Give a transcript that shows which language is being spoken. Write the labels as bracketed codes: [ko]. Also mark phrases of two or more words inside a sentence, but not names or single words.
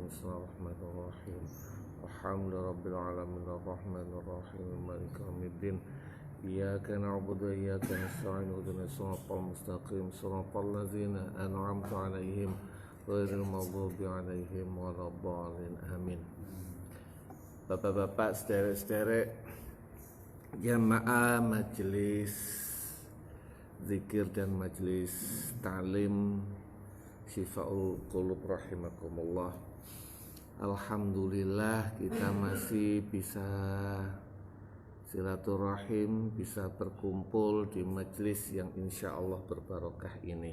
[ar] بسم الله الرحمن الرحيم. الحمد رب العالمين الرحمن الرحيم مالك يوم الدين. إياك نعبد وإياك نستعين اهدنا الصراط المستقيم صراط الذين أنعمت عليهم غير المغضوب عليهم ولا الضالين آمين. [id] Bapak-bapak, sederek-sederek jamaah majelis zikir dan majelis ta'lim Syifaul Qulub rahimakumullah. Alhamdulillah kita masih bisa silaturahim, bisa berkumpul di majelis yang [ar] إن شاء الله [id] berbarokah ini.